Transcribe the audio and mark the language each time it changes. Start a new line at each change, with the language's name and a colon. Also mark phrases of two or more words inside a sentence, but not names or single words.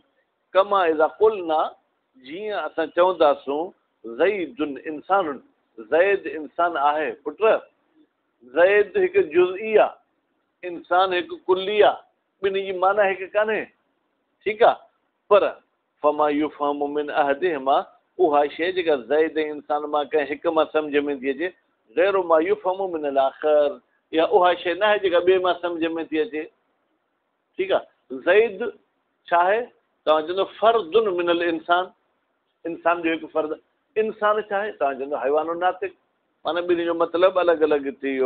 Arabic: كما إذا قلنا,
Sindhi: जीअं असां चवंदासूं
Arabic: زيد إنسان,
Sindhi: ज़ैद इंसान आहे। पुट ज़ैद हिकु जुज़ई आहे, इंसान हिकु कुल्ली आहे, ॿिन्ही जी माना हिकु कान्हे। ठीकु आहे। पर
Arabic: فما يفهم من أحدهما,
Sindhi: उहा शइ जेका ज़ैद ऐं इंसान मां कंहिं हिकु मां सम्झ में थी अचे,
Arabic: غير ما يفهم من الآخر,
Sindhi: या उहा शइ न आहे जेका ॿिए मां सम्झ में थी अचे। ठीकु आहे। ज़ैद छा आहे? तव्हां चवंदो
Arabic: فرد من الإنسان,
Sindhi: इंसान जो हिकु फ़र्द। इंसान छा आहे? तव्हां चवंदो
Arabic: حيوان ناطق,
Sindhi: माना ॿिन्ही जो मतिलबु अलॻि अलॻि थी वियो।